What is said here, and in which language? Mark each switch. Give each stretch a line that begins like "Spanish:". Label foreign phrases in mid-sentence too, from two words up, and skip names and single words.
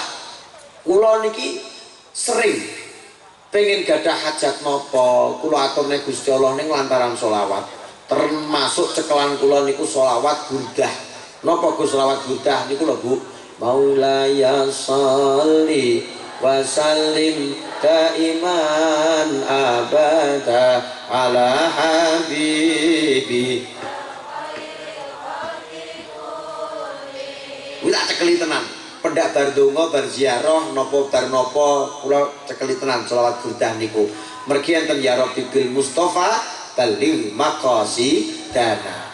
Javanese: Kula niki sering pengen gadah hajat napa kula aturne Gusti Allah ning lantaran selawat. Termasuk cekelan kula niku selawat burdah. Napa Gus selawat burdah niku lho Bu?
Arabic: مولاي صل وسلم دائما أبدا على حبيبي.
Javanese: Wis tak cekeli tenan. pendak bar donga bar ziarah napa bar napa kula cekeli tenan selawat burdah niku. Mergi enten
Arabic: يا ربي بالمصطفى بلغ مقاصدنا.